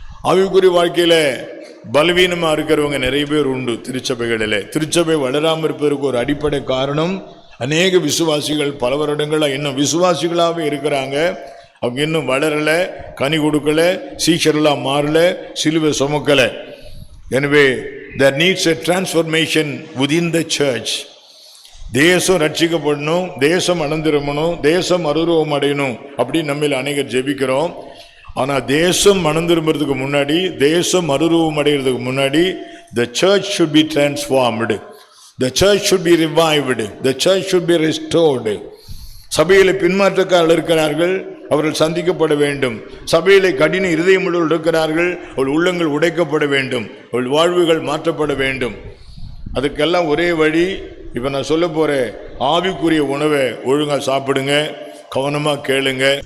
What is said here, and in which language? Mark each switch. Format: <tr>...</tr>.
<ta>ஆவிக்குரிய வாழ்க்கையில் பலவீனமாக இருக்கிறவங்க நிறைய பேர் உண்டு திருச்சபைகளில். திருச்சபை வளராமல் இருப்பதற்கு ஒரு அடிப்படை காரணம், அநேக விசுவாசிகள் பல வருடங்களாக இன்னும் விசுவாசிகளாகவே இருக்கிறாங்க, அவங்க இன்னும் வளரலை, கனி கொடுக்கலை, சீஷரெல்லாம் மாறலை, சிலுவை சுமக்கலை. எனவே</ta> <en>there needs a transformation within the church.</en> <ta>தேசம் ரட்சிக்கப்படணும், தேசம் அனந்திரமணும், தேசம் மறுரூபம் அடையணும் அப்படின்னு நம்மில் அநேகர் ஜெபிக்கிறோம். ஆனால் தேசம் மனந்திரும்புறதுக்கு முன்னாடி, தேசம் மறுரூபம் அடைகிறதுக்கு முன்னாடி</ta> <en>the church should be transformed, the church should be revived, the church should be restored.</en> <ta>சபையில் பின்மாற்றக்காரர்கள் இருக்கிறார்கள், அவர்கள் சந்திக்கப்பட வேண்டும். சபையிலே கடின இருதயமுள்ளவர்கள் இருக்கிறார்கள், அவள் உள்ளங்கள் உடைக்கப்பட வேண்டும், அவள் வாழ்வுகள் மாற்றப்பட வேண்டும். அதுக்கெல்லாம் ஒரே வழி, இப்போ நான் சொல்ல போகிற ஆவிக்குரிய உணவை ஒழுங்காக சாப்பிடுங்க, கவனமாக கேளுங்க.</ta>